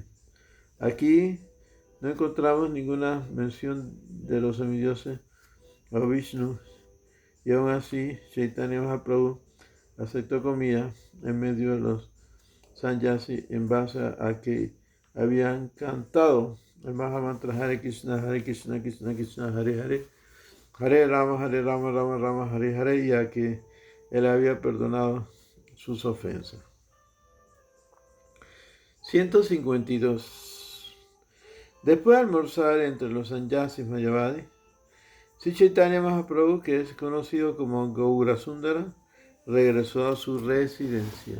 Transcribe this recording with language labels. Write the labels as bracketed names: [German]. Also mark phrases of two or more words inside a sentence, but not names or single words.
[Spanish] Aquí no encontramos ninguna mención de los semidioses o Vishnu, y aún así Chaitanya Mahaprabhu aceptó comida en medio de los sannyasis en base a que habían cantado el Mahamantra [Sanskrit] हरे कृष्ण, कृष्ण, कृष्ण, हरे हरे, हरे राम, राम राम, हरे हरे, [Spanish] y a que él había perdonado sus ofensas. 152. Después de almorzar entre los sannyasis mayavadis, Sri Chaitanya Mahaprabhu, que es conocido como Gaura Sundara, regresó a su residencia.